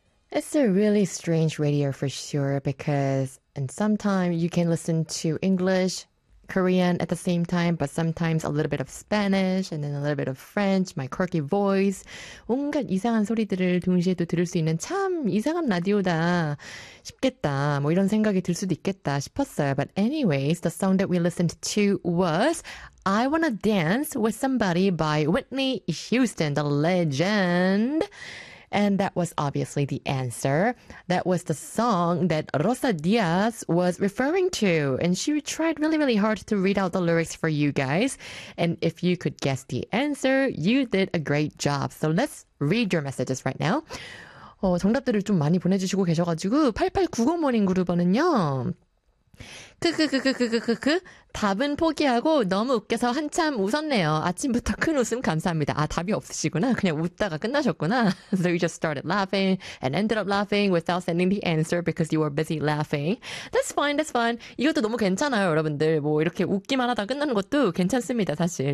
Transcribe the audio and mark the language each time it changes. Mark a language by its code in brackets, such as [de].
[en] It's a really strange radio for sure, because and sometimes you can listen to English, Korean at the same time, but sometimes a little bit of Spanish and then a little bit of French, my quirky voice. [ko] 온갖 이상한 소리들을 동시에 또 들을 수 있는 참 이상한 라디오다 싶겠다. 뭐 이런 생각이 들 수도 있겠다 싶었어요. [en] But anyways, the song that we listened to was I Wanna Dance With Somebody by Whitney Houston, the legend. And that was obviously the answer. That was the song that Rosa Diaz was referring to. And she tried really, really hard to read out the lyrics for you guys. And if you could guess the answer, you did a great job. So let's read your messages right now. [ko] 정답들을 좀 많이 보내주시고 계셔가지고 8890모닝 그룹은요. 크크크크크크크크 답은 포기하고 너무 웃겨서 한참 웃었네요. 아침부터 큰 웃음 감사합니다. 아, 답이 없으시구나. 그냥 웃다가 끝나셨구나. [en] So you just started laughing and ended up laughing without sending the answer because you were busy laughing. That's fine, that's fine. [ko] 이것도 너무 괜찮아요, 여러분들. 뭐 이렇게 웃기만 하다 끝나는 것도 괜찮습니다, 사실.